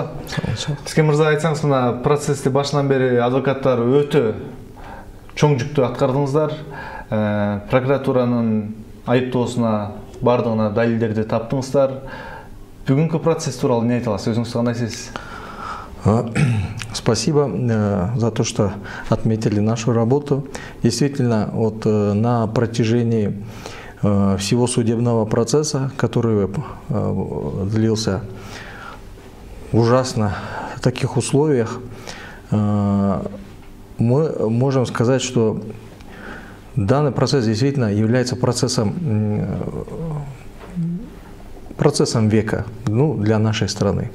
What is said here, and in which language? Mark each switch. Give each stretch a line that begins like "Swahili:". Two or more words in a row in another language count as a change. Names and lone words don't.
Kyrgyz: Искен мырза, айтсаңыз, мына процессти башынан бери адвокаттар өтө чоң жүктү аткардыңыздар. Прокуратуранын айыптоосуна бардыгына далилдерди таптыңыздар. Бүгүнкү процесс тууралуу эмне айта аласыз? Өзүңүз кандай сезсиз?
Russian: Спасибо за то, что отметили нашу работу. Действительно, вот на протяжении всего судебного процесса, который длился ужасно в таких условиях, мы можем сказать, что данный процесс действительно является процессом века, для нашей страны.